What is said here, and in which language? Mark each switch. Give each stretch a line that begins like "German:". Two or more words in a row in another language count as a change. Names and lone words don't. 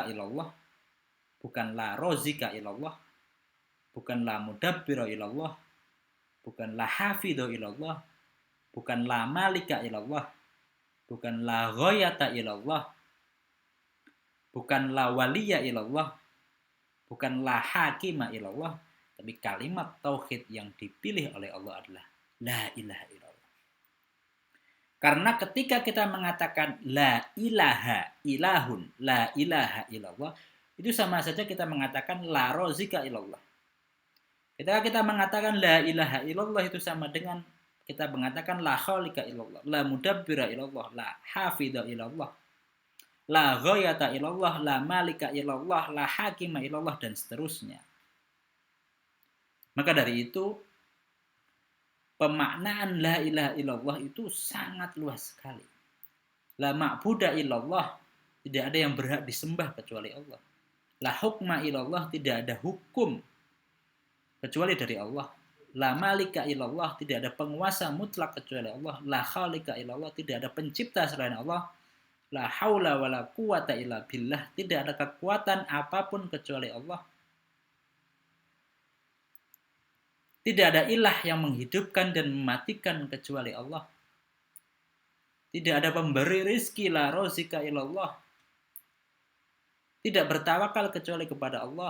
Indonesian: ilallah, bukan
Arabic: لا رازق إلا الله,
Indonesian: bukan
Arabic: لا مدبر إلا الله,
Indonesian: bukan
Arabic: لا حافظ إلا الله,
Indonesian: bukan
Arabic: لا مالك إلا الله,
Indonesian: bukan
Arabic: لا غاية إلا الله,
Indonesian: Bukan
Arabic: لا ولي إلا الله,
Indonesian: bukan
Arabic: لا حاكم إلا الله,
Indonesian: tapi kalimat tauhid yang dipilih oleh Allah adalah
Arabic: لا إله إلا الله.
Indonesian: Karena ketika kita mengatakan
Arabic: لا إله إله، لا إله إلا الله,
Indonesian: itu sama saja kita mengatakan
Arabic: لا رازق إلا الله.
Indonesian: Ketika kita mengatakan
Arabic: لا إله إلا الله
Indonesian: itu sama dengan kita mengatakan
Arabic: لا خالق إلا الله, لا مدبر إلا الله, لا حافظ إلا الله, لا غاية إلا الله, لا مالك إلا الله, لا حاكم إلا الله,
Indonesian: dan seterusnya. Maka dari itu, pemaknaan
Arabic: لا إله إلا الله
Indonesian: itu sangat luas sekali.
Arabic: لا معبود إلا الله,
Indonesian: tidak ada yang berhak disembah kecuali Allah.
Arabic: لا حكم إلا الله,
Indonesian: tidak ada hukum kecuali dari Allah.
Arabic: لا مالك إلا الله,
Indonesian: tidak ada penguasa mutlak kecuali Allah.
Arabic: لا خالق إلا الله,
Indonesian: tidak ada pencipta selain Allah.
Arabic: لا حول ولا قوة إلا بالله,
Indonesian: tidak ada kekuatan apapun kecuali Allah. Tidak ada ilah yang menghidupkan dan mematikan kecuali Allah. Tidak ada pemberi rizki,
Arabic: لا رازق إلا الله.
Indonesian: Tidak bertawakal kecuali kepada Allah.